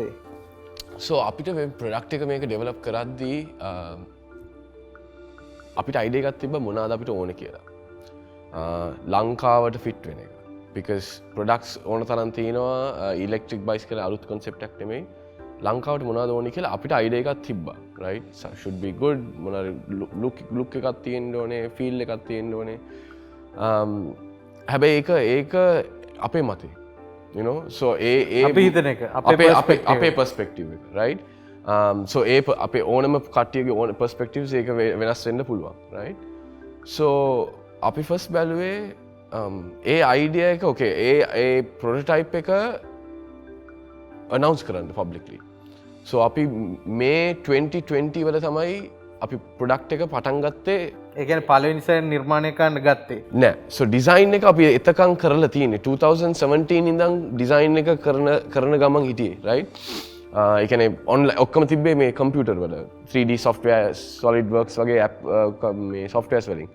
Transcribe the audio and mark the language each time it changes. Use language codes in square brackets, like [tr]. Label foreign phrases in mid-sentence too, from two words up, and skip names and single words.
[si] So අපිට මේ ප්‍රොඩක්ට් එක මේක ඩෙවලොප් කරද්දී අපිට අයිඩියා එකක් තිබ්බ මොනවාද අපිට ඕනේ කියලා. ලංකාවට ෆිට වෙන එක. [en] because products [si] ඕන තරම් තියෙනවා [en] electric bikes [si] කියලා අලුත් concept එකක් නෙමෙයි. ලංකාවට මොනවද ඕනේ කියලා අපිට අයිඩියා එකක් තිබ්බා. [en] right? So should be good. [si] මොනවාද look එකක් තියෙන්න ඕනේ, feel එකක් තියෙන්න ඕනේ. හැබැයි ඒක අපේ මතේ. [en] You know? So [si] අපි හිතන එක අපේ perspective එක. right? So අපේ ඕනම කට්ටියගේ ඕන perspectives ඒක වෙනස් වෙන්න පුළුවන්. right? So අපි first බැලුවේ ඒ අයිඩියා එක okay ඒ prototype එක announce කරන්න publicly. So අපි මේ 2020 වල තමයි අපි product එක පටන් ගත්තේ. ඒ කියන්නේ පළවෙනි සැරේ නිර්මාණය කරන්න ගත්තේ නෑ. So design එක අපි එතකන් කරලා තියෙන්නේ 2017 ඉඳන් design එක කරන ගමන් හිටියේ right? ඒ කියන්නේ online ඔක්කොම තිබ්බේ මේ computer වල [en] 3D software [si] SolidWorks වගේ app මේ softwares වලින්.